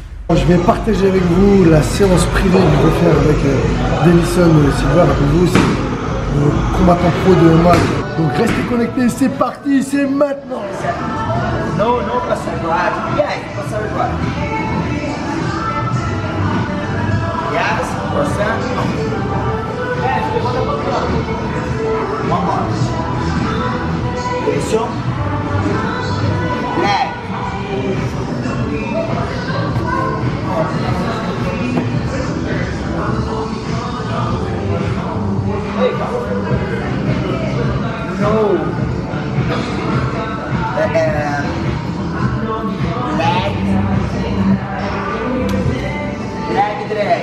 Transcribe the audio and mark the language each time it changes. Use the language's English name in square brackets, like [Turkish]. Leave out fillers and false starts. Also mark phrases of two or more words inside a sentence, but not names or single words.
[French] Je vais partager avec vous la séance privée que je vais faire avec Denison Silva. Rappelez-vous, c'est le combattant pro de MMA. Donc restez connectés, c'est parti, c'est maintenant. [English] No, passar guard. Yes, passar guard. Yes, passar. One more. [Portuguese] Pressão. [English] Leg. No. Leg drag.